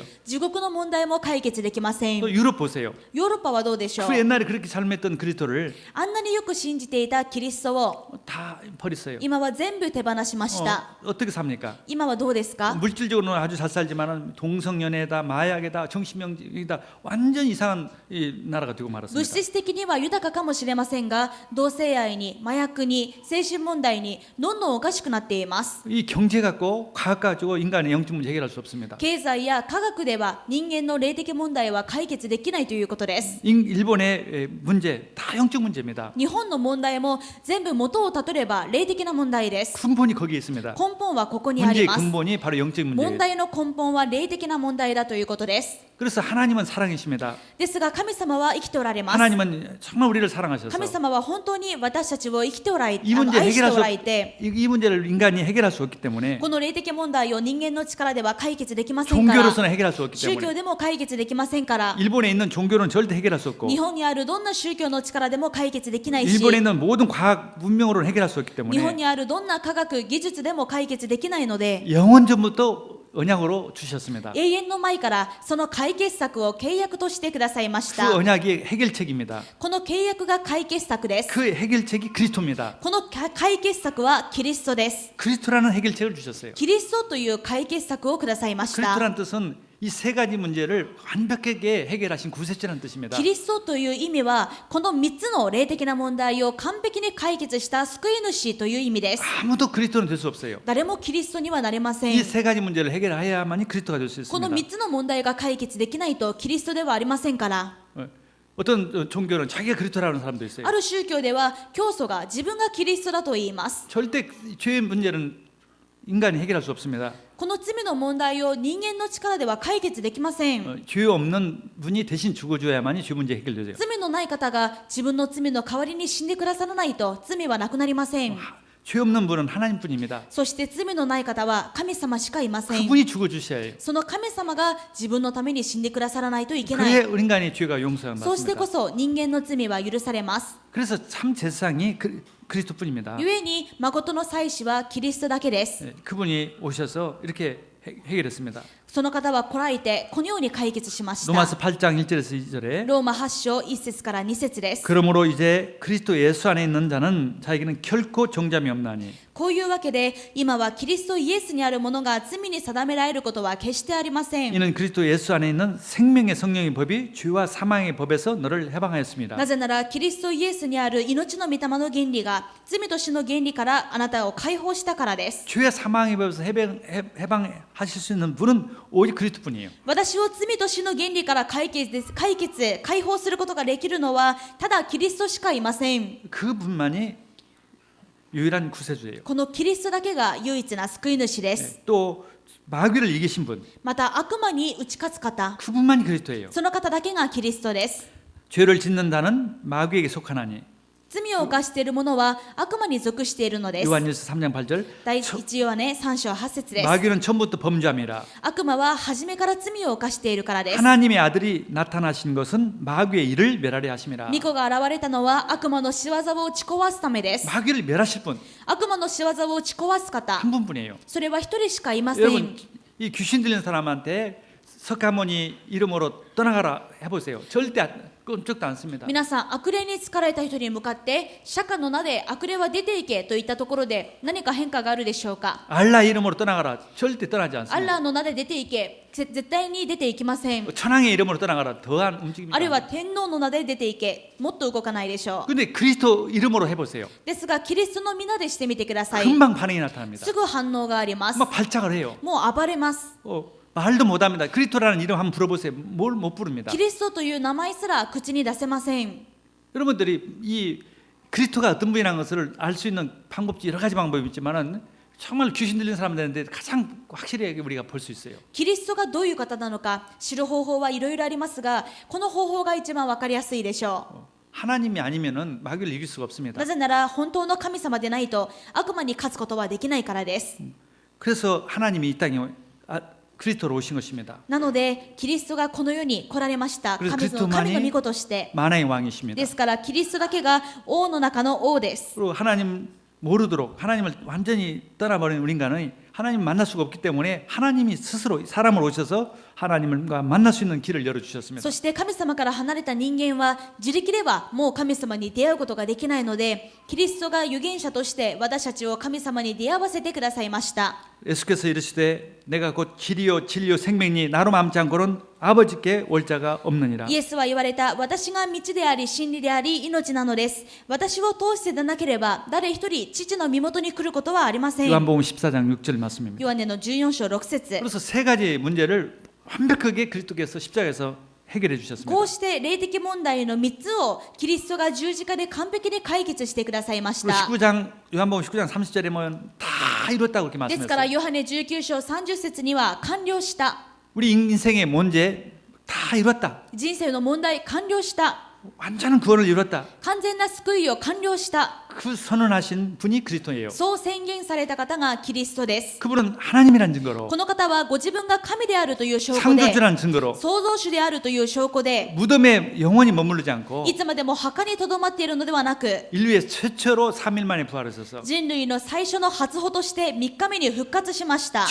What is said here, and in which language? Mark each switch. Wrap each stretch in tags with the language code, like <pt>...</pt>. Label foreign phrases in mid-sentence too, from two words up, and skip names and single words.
<ja>地獄の問題も解決できません。</ja> <ko>또 유럽 보세요.</ko> <ja>ヨーロッパはどうでしょう。</ja> <ko>그 옛날에 그렇게 삶했던 그리스도를</ko> <ja>あんなによく信じていたキリストを</ja> <ko>다 버렸어요.</ko> <ja>今は全部手放しました。</ja> <ko>어떻게 삽니까?</ko> <ja>今はどうですか。</ja> <ko>물질적으로는 아주 잘 살지만 동성연애다, 마약이다, 정신병이다 완전 이상한 이 나라가 되고</ko> <ja>物</ja> <ko>말았습니다.</ko> <ja>質的には豊かかもしれませんが、同性愛に麻薬に精神問題にどんどんおかしくなっています。</ja> <ko>이 경제 갖고 과학 가지고 인간의 영적 문제 해결할 수 없습니다.</ko> <ja>経済や科学では人間の霊的問題は解決できないということです。</ja> <ko>일본의 문제 다 영적 문제입니다.</ko> <ja>日本の問題も全部元をたどれば霊的な問題です。</ja> <ko>근본이 거기에 있습니다.</ko> <ja>根本はここにあり</ja> <ko>문제의</ko> <ja>ます。</ja> <ko>근본이 바로 영적</ko> <ja>問</ja> <ko>문제예요.</ko> <ja>題の根本は霊的な問題だということです。</ja> <ko>그래서 하나님은 사랑이십니다.</ko> <ja>ですが神様は生きておられます。</ja> <ko>하나님은 정말 우리를 사랑하셔서</ko> <ja>神様は本当に私たちを生きておられ</ja> <ko>이 문제</ko> <ja>愛して</ja> <ko>해결할</ko> <ja>お</ja> <ko>수</ko> <ja>られて、</ja> <ko>이 문제를 인간이 해결할 수 없기 때문에</ko> <ja>この霊的問題を人間の力では解決できませんから、</ja> <ko>종교로서는 해결할 수 없기</ko> <ja>宗教</ja> <ko>때문에</ko> <ja>でも解決できませんから、</ja> <ko>일본에 있는 종교는 절대 해결할 수 없고</ko> <ja>日本にあるどんな宗教の力でも解決できないし、</ja> <ko>일본에 있는 모든 과학 문명으로는 해결할 수 없기</ko> <ja>日本</ja> <ko>때문에</ko> <ja>にあるどんな科学技術でも解決できないので、</ja> <ko>영원전부터 언약으로 주셨습니다.</ko> <ja>永遠の前からその解決策を契約としてくださいまし</ja> <ko>그</ko> <ja>た。</ja> <ko>언약이 해결책입니다.</ko> <ja>この契約が解決策です。</ja> <ko>그 해결책이 그리스도입니다.</ko> <ja>この解決策はキリストです。</ja> <ko>그리스도라는 해결책을 주셨어요.</ko> <ja>キリストという解決策をくださいました。</ja> <ko>그리스도란 뜻은 이 세 가지 문제를 완벽하게 해결하신 구세주라는 뜻입니다.</ko> <ja>キリストという意味はこの3つの霊的な問題を完璧に解決した救い主という意味です。</ja> <ko>아무도 그리스도는 될 수 없어요.</ko> <ja>誰もキリストにはなれません。</ja> <ko>이 세 가지 문제를 해결해야만이 그리스도가 될 수</ko> <ja>この</ja> <ko>있습니다.</ko> <ja>3つの問題が解決できないとキリストではありませんから。</ja> <ko>어떤 종교는 자기가 그리스도라는 사람도 있어요.</ko> <ja>ある宗教では教祖が自分がキリストだと言います。</ja> <ko>절대 죄의 문제는 인간이 해결할 수 없습니다.</ko> <ja>この罪の問題を人間の力では解決できません。</ja> <ko>죄 없는 분이 대신 죽어줘야만이 죄 문제 해결되죠.</ko> <ja>罪のない方が自分の罪の代わりに死んでくださらないと罪はなくなりません。</ja> <ko>죄 없는 분은 하나님뿐입니다.</ko> <ja>そして罪のない方は神様しかいません。</ja> <ko>그분이 죽어주셔야 해요.</ko> <ja>その神様が自分のために死んでくださらないといけない。</ja> <ko>그래 인간의 죄가 용서를</ko> <ja>そうしてこ</ja> <ko>받습니다.</ko> <ja>そ人間の罪は許されます。</ja> <ko>그래서 참 제사장이 그리스도뿐입니다.</ko> <ja>故に誠の祭司はキリストだけです。</ja> <ko>그분이 오셔서 이렇게 해결했습니다.</ko> <ja>その方は来られてこのように解決しました。</ja> <ko>로마서 8장 1절에서 2절에</ko> <ja>ローマ8章1節から2節です。</ja> <ko>그러므로 이제 그리스도 예수 안에 있는 자는 자에게는 결코 정잠이 없나니</ko> <ja>こういうわけで今はキリストイエスにあるものが罪に定められることは決してありません。</ja> <ko>이는 그리스도 예수 안에 있는 생명의 성령의 법이 죄와 사망의 법에서 너를 해방하였습니다.</ko> <ja>なぜならキリストイエスにある命の御霊の原理が罪と死の原理からあなたを解放したからです。</ja> <ko>죄와 사망의 법에서 해방하실 수 있는 분은 오직 그리스도뿐이에요.</ko> <ja>私を罪と死の原理から解放することができるのはただキリストしかいません。</ja> <ko>그분만이 유일한 구세주예요.</ko> <ja>このキリストだけが唯一な救い主です。</ja> <ko>또 마귀를 이기신 분,</ko> <ja>また悪魔に打ち勝つ方、</ja> <ko>그분만이 그리스도예요.</ko> <ja>その方だけがキリストです。</ja> <ko>죄를 짓는 자는 마귀에게 속하나니</ko> <ja>罪を犯している者は悪魔に属しているのです。</ja> <ko>요한일서 3장 8절</ko> <ja>第1ヨハネ3章8節です。</ja> <ko>마귀는 처음부터 범죄함이라.</ko> <ja>悪魔は初めから罪を犯しているからです。</ja> <ko>하나님의 아들이 나타나신 것은 마귀의 일을 멸하려 하심이라.</ko> <ja>御子が現れたのは悪魔の仕業を打ち壊すためです。</ja> <ko>마귀를 멸하실 분 한</ko> <ja>悪魔の仕業を打ち壊す方、</ja> <ko>분뿐이에요.</ko> <ja>それは一人しかいませ</ja> <ko>여러분</ko> <ja>ん。</ja> <ko>이 귀신 들린 사람한테 석가모니 이름으로 떠나가라 해보세요. 절대 끔찍도 않습니다.</ko> <ja>皆さん、悪霊に疲れた人に向かって釈迦の名で悪霊は出ていけといったところで何か変化があるでしょうか。</ja> <ko>알라 이름으로 떠나가라. 절대 떠나지</ko> <ja>アッ</ja> <ko>않습니다.</ko> <ja>ラーの名で出ていけ、絶対に出ていきません。</ja> <ko>천황의 이름으로 떠나가라. 더한 움직임이.</ko> <ja>あるいは天皇の名で出ていけ、もっと動かないでしょう。</ja> <ko>근데 그리스도 이름으로 해보세요.</ko> <ja>ですがキリストの皆でしてみてください。</ja> <ko>금방 반응이 나타납니다.</ko> <ja>すぐ反応があります。</ja> <ko>막 발작을 해요.</ko> <ja>もう暴れます。</ja> <ko>말도 못합니다. 그리스도라는 이름 한번 불러보세요. 뭘 못 부릅니다.</ko> <ja>キリストという名前すら口に出せません。</ja> <ko>여러분들이 이 그리스도가 어떤 분이라는 것을 알 수 있는 방법이 여러 가지 방법이 있지만은 정말 귀신 들린 사람 되는데 가장 확실하게 우리가 볼 수 있어요.</ko> <ja>キリストがどういう方なのか知る方法はいろいろありますが、この方法が一番わかりやすいでしょ</ja> <ko>하나님이 아니면은 마귀를 이길 수가</ko> <ja>う。</ja> <ko>없습니다.</ko> <ja>なぜなら本当の神様でないと悪魔に勝つことはできないからです。</ja> <ko>그래서 하나님이 이 땅에 그리스도로 오신 것입니다.</ko> <ja>なのでキリストがこの世に来られました。</ja> <ko>그래서</ko> <ja>神の御子として。</ja> <ko>만왕의 왕이십니다.</ko> <ja>ですからキリストだけが王の中の王です。</ja> <ko>그리고 하나님 모르도록 하나님을 완전히 떠나버린 우리 인간은 하나님 만날 수가 없기 때문에 하나님이 스스로 사람을 오셔서 하나님과 만날 수 있는 길을 열어주셨습니다.</ko> <ja>そして神様から離れた人間は自力ではもう神様に出会うことができないので、キリストが預言者として私たちを神様に出会わせてくださいました。</ja> <ko>예수께서 이르시되 내가 곧 길이요 진리요 생명이니 나로 맘지 않고는 아버지께 올 자가 없느니라.</ko> <ja>イエスは言われた。私が道であり真理であり命なのです。私を通してでなければ誰一人父の身元に来ることはありません。</ja> <ko>요한복음 14장 6절 말씀입니다.</ko> <ja>ヨハネの14章6節。</ja> <ko>그래서 세 가지 문제를 완벽하게 그리스도께서 십자가에서 해결해 주셨습니다.</ko> <ja>こうして霊的問題の3つをキリストが十字架で完璧に解決してくださいまし</ja> <ko>그리고</ko> <ja>た。</ja> <ko>19장 요한복음 19장 30절에 보면 다 이뤘다고 그렇게</ko> <ja>ですから</ja> <ko>말씀했어요.</ko> <ja>ヨハネ19章30節には完了した。</ja> <ko>우리 인생의 문제 다 이뤘다.</ko> <ja>人生の問題完了した。</ja> <ko>완전한 구원을 이뤘다.</ko> <ja>完全な救いを完了した。</ja> <ko>그 선언하신 분이 그리스도예요.</ko> <ja>そう宣言された方がキリストです。</ja> <ko>그분은 하나님이라는 증거로</ko> <ja>この方はご自分が神であるという証拠で、</ja> <ko>창조주라는 증거로</ko> <ja>創造主であるという証拠で、</ja> <ko>무덤에 영원히 머무르지 않고</ko> <ja>いつまでも墓にとどまっているのではなく、</ja> <ko>인류의 최초로 3일 만에 부활하셔서</ko> <ja>人類の最初の初歩として3日目に復活しました。</ja>